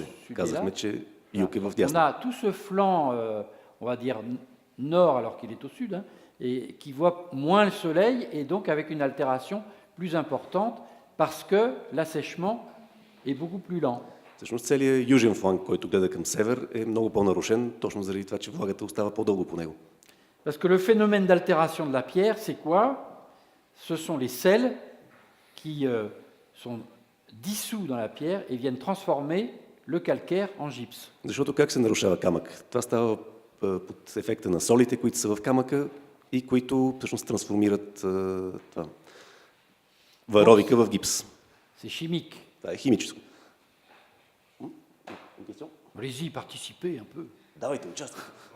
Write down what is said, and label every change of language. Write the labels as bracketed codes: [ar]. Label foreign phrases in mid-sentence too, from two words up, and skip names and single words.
[fr] sud est là. [bg] Казахме, че юг е в [fr] On [bg] дясно. [fr] a tout ce flanc, on va dire nord alors qu'il est au sud, hein, et qui voit moins le soleil et donc avec une altération plus importante parce que l'assèchement est beaucoup plus lent. [bg] Всъщност целият южен фланг, който гледа към север, е много по-нарушен, точно заради това, че влагата остава по-дълго по него. [fr] Parce que le phénomène d'altération de la pierre, c'est quoi? Ce sont les sels qui sont dissous dans la pierre et viennent transformer le calcaire en gypse. [bg] Защото как се нарушава камък? Това става под ефекта на солите, които са в камъка и които всъщност трансформират това, варовика в гипс. [fr] C'est chimique. [bg] Това е химическо. [fr] Allez-y, participez un peu. [bg] Давайте, участвайте.